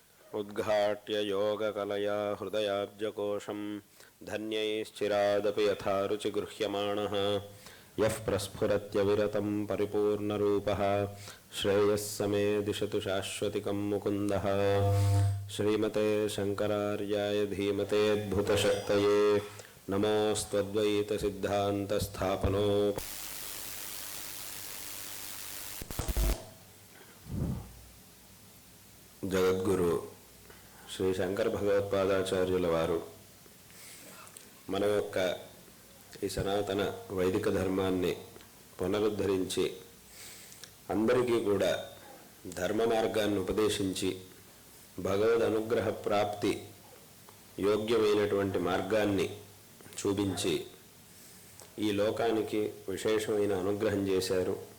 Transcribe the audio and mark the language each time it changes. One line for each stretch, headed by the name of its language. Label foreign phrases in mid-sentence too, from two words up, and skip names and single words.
Sanskrit: उद्घाट्य योगकलया हृदयाब्जकोशं धन्यैश्चिरादपि यथा रुचिगृह्यमाणः यः प्रस्फुरत्यविरतं परिपूर्णरूपः श्रेयः समे दिशतु शाश्वतिकं मुकुन्दः। श्रीमते शङ्करार्याय धीमतेऽद्भुतशक्तये नमोऽस्त्वद्वैतसिद्धान्तस्थापनो।
Telugu: జగద్గురు శ్రీ శంకర భగవత్పాదాచార్యుల వారు మన యొక్క ఈ సనాతన వైదిక ధర్మాన్ని పునరుద్ధరించి అందరికీ కూడా ధర్మ మార్గాన్ని ఉపదేశించి భగవద్ అనుగ్రహ ప్రాప్తి యోగ్యమైనటువంటి మార్గాన్ని చూపించి ఈ లోకానికి విశేషమైన అనుగ్రహం చేశారు.